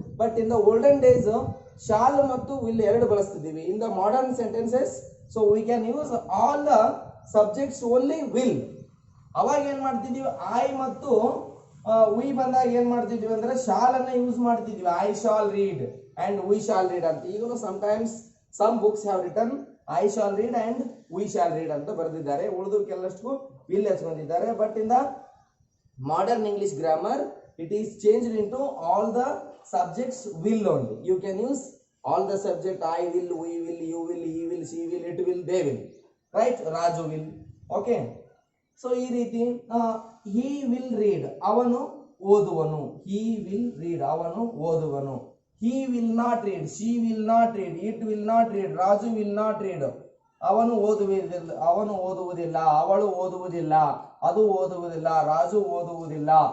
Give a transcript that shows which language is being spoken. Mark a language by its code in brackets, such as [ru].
[en] but in the olden days shall ಮತ್ತು will [kn] ಎರಡು ಬಳಸ್ತಿದ್ದೀವಿ. [en] In the modern sentences so we can use all the subjects only will. [kn] ಅವಾಗ ಏನ್ ಮಾಡ್ತಿದೀವಿ, I ಮತ್ತು V ಬಂದಾಗ ಏನ್ ಮಾಡ್ತಿದ್ವಿ ಅಂದ್ರೆ ಶಾಲ್ ಅನ್ನ ಯೂಸ್ ಮಾಡ್ತಿದ್ವಿ. [en] I shall read and we shall read ಅಂತ. ಈಗಲೂ sometimes some books have written I shall read and we shall read [kn] ಅಂತ ಬರೆದಿದ್ದಾರೆ. ಉಳಿದು ಕೆಲವಷ್ಟು will ಹಚ್ಕೊಂಡಿದ್ದಾರೆ. [en] But in the modern English grammar it is changed into all the subjects will only. You can use all the subject I will, we will, you will, he will, she will, it will, they will. Right? Raju will. Okay, so ಈ ರೀತಿ he will read, [kn] ಅವನು ಓದುವನು. [en] he will read, [kn] ಅವನು ಓದುವನು. [en] He will not read, she will not read, it will not read, Raju will not read. [kn] ಅವನು ಓದುವುದಿಲ್ಲ, ಅವಳು ಓದುವುದಿಲ್ಲ, ಅದು ಓದುವುದಿಲ್ಲ, ರಾಜು ಓದುವುದಿಲ್ಲ.